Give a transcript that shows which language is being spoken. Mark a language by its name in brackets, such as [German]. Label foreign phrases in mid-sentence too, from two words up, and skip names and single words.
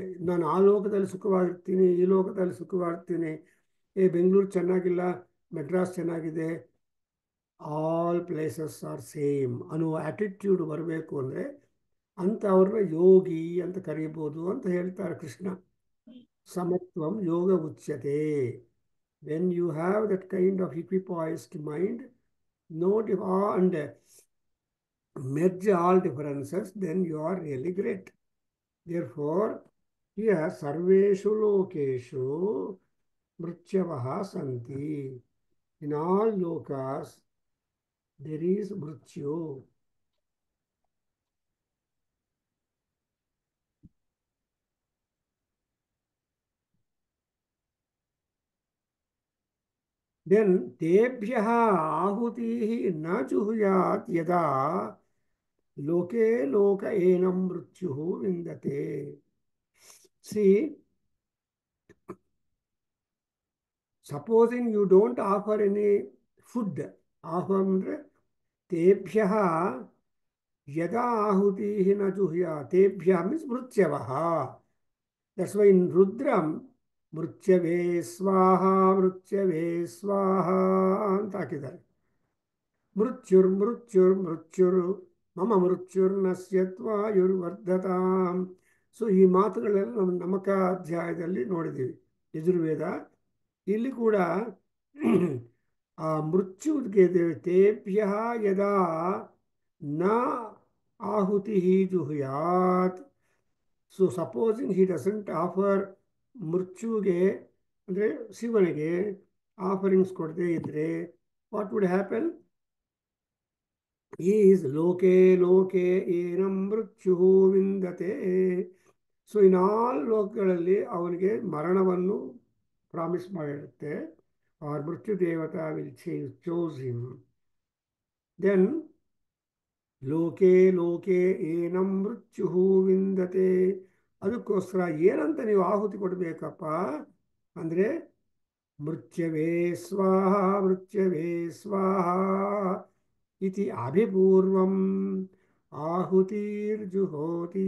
[Kannada] ನಾನು ಆ ಲೋಕದಲ್ಲಿ ಸುಖವಾಗಿರ್ತೀನಿ, ಈ ಲೋಕದಲ್ಲಿ ಸುಖವಾಗಿರ್ತೀನಿ, ಬೆಂಗಳೂರು ಚೆನ್ನಾಗಿಲ್ಲ, ಮೆಡ್ರಾಸ್ ಚೆನ್ನಾಗಿದೆ, [English] all places are same [Kannada] ಅನ್ನೋ ಆಟಿಟ್ಯೂಡ್ ಬರಬೇಕು ಅಂದರೆ ಅಂಥವ್ರನ್ನ ಯೋಗಿ ಅಂತ ಕರೀಬೋದು ಅಂತ ಹೇಳ್ತಾರೆ ಕೃಷ್ಣ. [Sanskrit] ಸಮತ್ವಂ ಯೋಗ ಉಚ್ಯತೆ. [English] when you have that kind of equipoised mind, note and merge all differences, then you are really great. Therefore, here [Sanskrit] सर्वेषु लोकेषु मृत्यवः सन्ति. [English] In all lokas there is mrityu. [Sanskrit] Then तेभ्यः आहुतिः न जुहुयात् यदा लोके लोक एनं मृत्युः विन्दते. [English] See, Supposing you don't offer any food, offer ಅಂದ್ರೆ [Sanskrit] ತೇಭ್ಯಃ ಯದಾ ಆಹುತಿಃ ನ ಜುಹ್ಯ ತೇಭ್ಯಃ [English] means ಮೃತ್ಯವಃ. That's why in Rudram, [Sanskrit] ಮೃತ್ಯವೆ ಸ್ವಾಹ ಮೃತ್ಯವೆ ಸ್ವಾಹ [Kannada] ಅಂತ ಹಾಕಿದ್ದಾರೆ. [Sanskrit] ಮೃತ್ಯುರ್ ಮೃತ್ಯುರ್ ಮೃತ್ಯುರ್ ಮಮ ಮೃತ್ಯುರ್ನಶ್ಯತ್ವಾಯುರ್ವರ್ಧತಾಂ. [Kannada] ಸೊ ಈ ಮಾತುಗಳೆಲ್ಲ ನಮ್ಮ ನಮಕ ಅಧ್ಯಾಯದಲ್ಲಿ ನೋಡಿದ್ದೀವಿ, ಯಜುರ್ವೇದ. ಇಲ್ಲಿ ಕೂಡ ಆ ಮೃತ್ಯುಗೆ [Sanskrit] ತೇಭ್ಯ ಯದಾ ನ ಆಹುತಿ ಜುಹುಯಾತ್. [English] so supposing he doesn't offer [Kannada] ಮೃತ್ಯುಗೆ ಅಂದರೆ ಶಿವನಿಗೆ ಆಫರಿಂಗ್ಸ್ ಕೊಡದೇ ಇದ್ದರೆ [English] what would happen? [Sanskrit] ಈಸ್ ಲೋಕೆ ಲೋಕೆ ಏನಂ ಮೃತ್ಯು ವಿಂದತೆ. [English] so in all [Kannada] ಲೋಕಗಳಲ್ಲಿ ಅವನಿಗೆ ಮರಣವನ್ನು ಪ್ರಾಮಿಸ್ ಮಾಡಿರುತ್ತೆ. [English] ಆರ್ [Sanskrit] ಮೃತ್ಯು ದೇವತಾ [English] will chase him. [Sanskrit] ದೆನ್ ಲೋಕೆ ಲೋಕೆ ಏನಂ ಮೃತ್ಯು ವಿಂದತೆ. [Kannada] ಅದಕ್ಕೋಸ್ಕರ ಏನಂತ ನೀವು ಆಹುತಿ ಕೊಡಬೇಕಪ್ಪ ಅಂದರೆ [Sanskrit] ಮೃತ್ಯವೇ ಸ್ವಾಹ ಮೃತ್ಯವೇ ಸ್ವಾಹ ಇತಿ ಅಭಿಪೂರ್ವಂ ಆಹುತಿರ್ಜುಹೋತಿ.